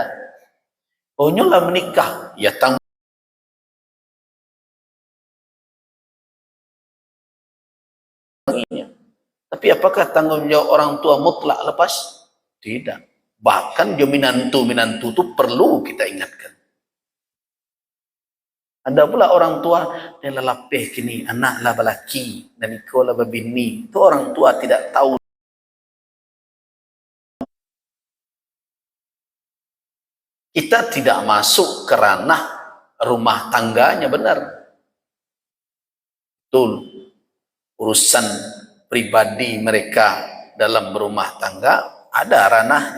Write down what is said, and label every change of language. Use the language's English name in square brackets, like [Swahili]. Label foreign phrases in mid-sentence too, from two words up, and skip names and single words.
[Indonesian] Onyolah menikah, ya tanggung. Tapi apakah tanggung jawab orang tua mutlak lepas? Tidak. Bahkan minantu itu perlu kita ingatkan. Ada pula orang tua yang [Minangkabau] lelapih kini, anak lah balaki, dan iko lah babini. [Indonesian] Itu orang tua tidak tahu. Kita tidak masuk ke ranah rumah tangganya, benar. Betul. Urusan pribadi mereka dalam berumah tangga ada ranahnya.